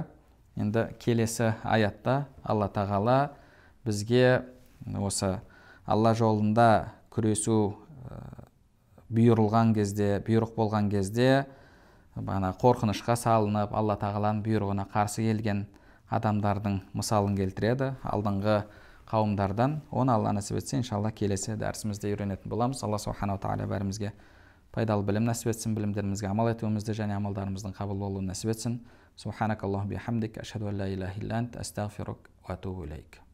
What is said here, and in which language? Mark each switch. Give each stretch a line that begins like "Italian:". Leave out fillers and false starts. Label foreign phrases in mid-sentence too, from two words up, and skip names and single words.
Kazakh: Енді келесі аятта Алла тағала бізге осы Алла жолында күресу бұйырылған кезде, бұйрық болған кезде қорқынышқа салынып, Алла тағаланың бұйрығына қарсы келген адамдардың мысалын келтіреді. Алдыңғы қауымдардан. Оны Алла нәсіп етсе, иншалла келесі дәрісімізде үйренетін боламыз. Алла субханала тағала бәрімізге пайдалы білім нәсіп етсін, білімдерімізге амал етуімізді және амалдарымыздың қабыл болуын нәсіп етсін.
Arabic: سبحانك اللهم بحمدك أشهد أن لا إله إلا أنت أستغفرك وأتوب إليك.